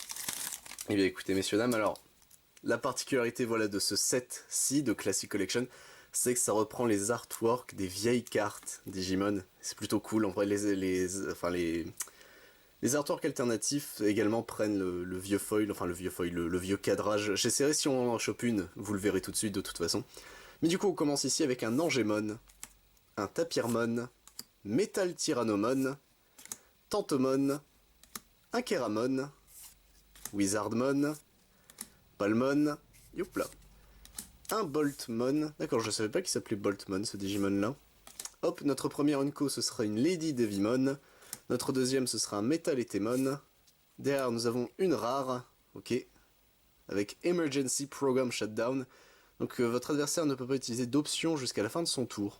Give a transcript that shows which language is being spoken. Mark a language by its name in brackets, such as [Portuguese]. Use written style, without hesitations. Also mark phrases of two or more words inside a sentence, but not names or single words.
[French] Et bien, écoutez, messieurs, dames, alors, la particularité, voilà, de ce set-ci de Classic Collection, c'est que ça reprend les artworks des vieilles cartes Digimon. C'est plutôt cool. En vrai, les artworks alternatifs également prennent le vieux foil, enfin le vieux cadrage. J'essaierai si on en chope une, vous le verrez tout de suite de toute façon. Mais du coup, on commence ici avec un Angemon, un Tapirmon, Metal Tyrannomon, Tantomon, un Keramon, Wizardmon, Palmon, youpla, un Boltmon. D'accord, je savais pas qu'il s'appelait Boltmon ce Digimon là. Hop, notre premier Unco ce sera une Lady Devimon. Notre deuxième ce sera un Metal Etemon. Derrière nous avons une rare, ok, avec Emergency Program Shutdown. Donc votre adversaire ne peut pas utiliser d'options jusqu'à la fin de son tour.